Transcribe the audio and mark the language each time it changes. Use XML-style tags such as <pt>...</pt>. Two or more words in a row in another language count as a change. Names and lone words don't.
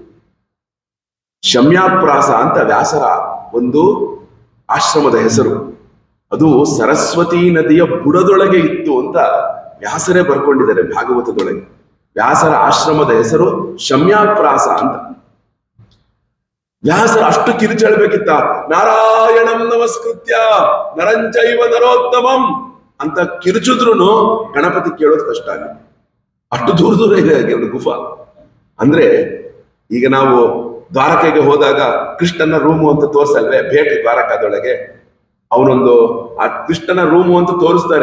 <kn>ಶಮ್ಯಾಪ್ರಾಸ ಅಂತ ವ್ಯಾಸರ ಒಂದು ಆಶ್ರಮದ ಹೆಸರು. ಅದು ಸರಸ್ವತಿ ನದಿಯ ಬುಡದೊಳಗೆ ಇತ್ತು ಅಂತ ವ್ಯಾಸರೇ ಬರ್ಕೊಂಡಿದ್ದಾರೆ ಭಾಗವತದೊಳಗೆ. ವ್ಯಾಸರ ಆಶ್ರಮದ ಹೆಸರು ಶಮ್ಯಾಪ್ರಾಸ ಅಂತ. ವ್ಯಾಸರ ಅಷ್ಟು ಕಿರುಚಳ್ಬೇಕಿತ್ತ,</kn> <sa>ನಾರಾಯಣಂ ನಮಸ್ಕೃತ್ಯ ನರಂಚೈವ ನರೋತ್ತಮಂ</sa> <kn>ಅಂತ ಕಿರುಚಿದ್ರು ಗಣಪತಿ ಕೇಳೋದು ಕಷ್ಟ ಆಗಿದೆ. ಅಷ್ಟು ದೂರ ಇದೆ ಎರಡು ಗುಫಾ. ಅಂದ್ರೆ ಈಗ ನಾವು ದ್ವಾರಕೆಗೆ ಹೋದಾಗ ಕೃಷ್ಣನ ರೂಮು ಅಂತ ತೋರ್ಸಲ್ವೇ, ಭೇಟಿ ದ್ವಾರಕಾದೊಳಗೆ ಅವನೊಂದು ಆ ಕೃಷ್ಣನ ರೂಮು ಅಂತ ತೋರಿಸ್ತಾರೆ.</kn>